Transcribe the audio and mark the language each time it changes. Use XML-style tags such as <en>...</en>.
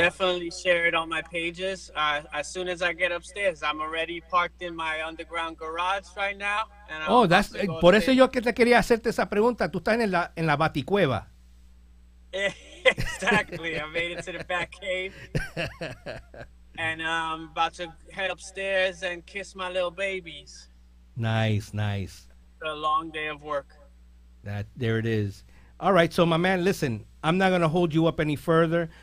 <en>definitely share it on my pages. As soon as I get upstairs, I'm already parked in my underground garage right now. And that's</en> <es>por eso yo que te quería hacerte esa pregunta. Tú estás en la Baticueva.</es> <en>Exactly. I made it to the back cave. And I'm about to head upstairs and kiss my little babies. Nice. It's a long day of work. There it is. All right, so my man, listen, I'm not going to hold you up any further.</en>